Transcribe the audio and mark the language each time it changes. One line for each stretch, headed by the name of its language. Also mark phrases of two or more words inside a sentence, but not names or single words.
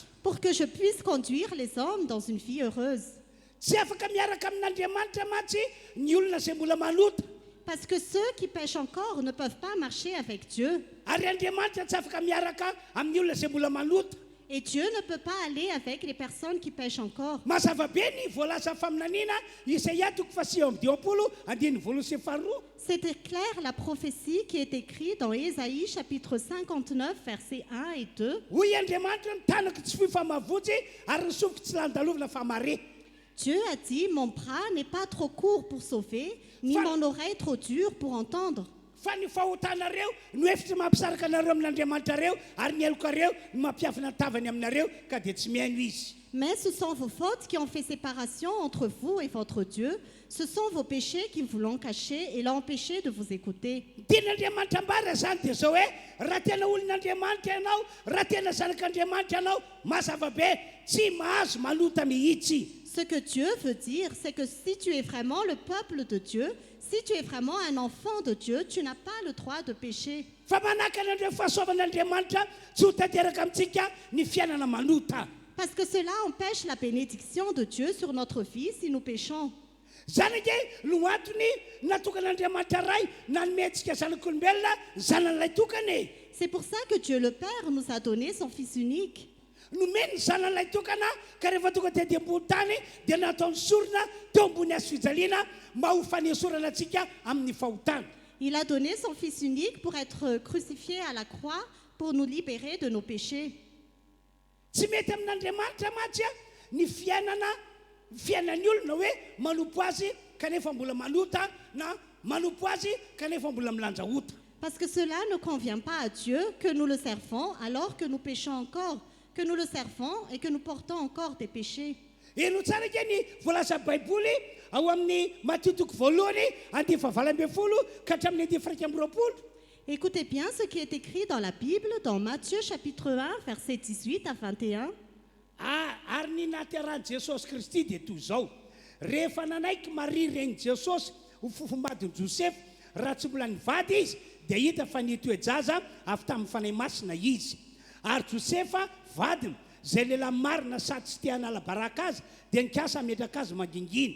French: Pour que je puisse conduire les hommes dans une vie heureuse.
Malagasy: Tsy afaka miaraka amin'Andriamanitra mantsy ny olona izay mbola malota.
French: Parce que ceux qui pêchent encore ne peuvent pas marcher avec Dieu.
Malagasy: Ary Andriamanitra tsy afaka miaraka amin'ny olona izay mbola malota.
French: Et Dieu ne peut pas aller avec les personnes qui pêchent encore.
Malagasy: Mazava be ny voalaza faminaniana Isaia 30:1-2.
French: C'était clair la prophétie qui est écrite dans Ésaïe chapitre 59 versets 1 et 2.
Malagasy: Hoy Andriamanitra ny tanako tsy fohy fa mahavotsy ary ny sofiko tsy landalovina fa mare.
French: Dieu a dit, mon bras n'est pas trop court pour sauver, ni mon oreille trop dure pour entendre.
Malagasy: Fa ny fahotanareo no efitra mampisaraka anareo amin'Andriamanitra reo ary ny eloko areo no mampiafina tavany aminareo ka dia tsy mihaino izy.
French: Mais ce sont vos fautes qui ont fait séparation entre vous et votre Dieu. Ce sont vos péchés qui vous l'ont caché et l'ont empêché de vous écouter.
Malagasy: Tian'Andriamanitra ambara zany dia zao hoe raha tena olon'Andriamanitra ianao, raha tena zanak'Andriamanitra ianao, mazava be tsy mahazo malota mihitsy.
French: Ce que Dieu veut dire, c'est que si tu es vraiment le peuple de Dieu, si tu es vraiment un enfant de Dieu, tu n'as pas le droit de pécher.
Malagasy: Fa manaka an'ireo fahasoavan'Andriamanitra tsy ho tanteraka amintsika ny fiainana malota.
French: Parce que cela empêche la bénédiction de Dieu sur notre vie si nous péchons.
Malagasy: Zany ke no antony natokan'Andriamanitra ray nanometsika zanak'olombelona zanan'ilay tokany.
French: C'est pour ça que Dieu le Père nous a donné son Fils unique.
Malagasy: Nomeny ny zanan'ilay tokana ka rehefa tonga tety ambony tany dia nataony sorona teo ambony hazo fijaliana mba ho fanesorana antsika amin'ny fahotana.
French: Il a donné son Fils unique pour être crucifié à la croix, pour nous libérer de nos péchés.
Malagasy: Tsy mety amin'Andriamanitra matsy ny fiainan'ny olona hoe manompo azy kanefa mbola malota na manompo azy kanefa mbola milanja ota.
French: Parce que cela ne convient pas à Dieu que nous le servons alors que nous péchons encore, que nous le servons et que nous portons encore des péchés.
Malagasy: Eno tsara ke ny voalaza baiboly ao amin'ny Matthieu toko voalohany andiny fahavalo ambin'ny folo ka hatramin'ny andiny fairaika amby roapolo.
French: Écoutez bien ce qui est écrit dans la Bible, dans Matthieu chapitre 1, versets 18 à 21.
Malagasy: Ary ny nahaterahany Jesosy Kristy dia toy izao. Rehefa nanaiky Maria ren'i Jesosy ho fofombadiny Josefa, raha tsy mbola nivady izy dia hita fa nitoejaza avy tamin'ny fanahy masina izy. Ary Josefa vadiny zay lehilahy marina sady tsy tia hanala baraka azy dia nikasa hametraka azy mangingina.